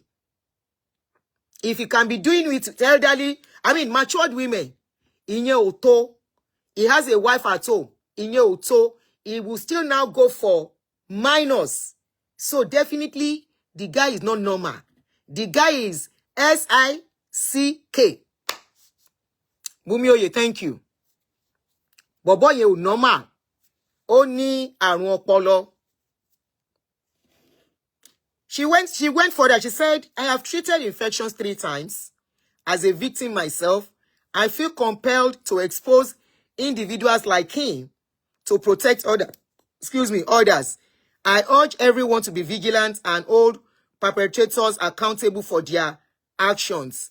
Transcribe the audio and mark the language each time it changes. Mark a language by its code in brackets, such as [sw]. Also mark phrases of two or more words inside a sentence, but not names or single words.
[en] If he can be doing with elderly, matured women, Inye Oto, he has a wife at home, Inye Oto, he will still now go for minors. So definitely the guy is not normal. The guy is SICK. Bumioye, thank you. [yo] Bobo ye normal. Oni àrùn ọpọlọ. [en] She went further. She said, I have treated infections 3 times. As a victim myself, I feel compelled to expose individuals like him to protect others. I urge everyone to be vigilant and hold perpetrators accountable for their actions.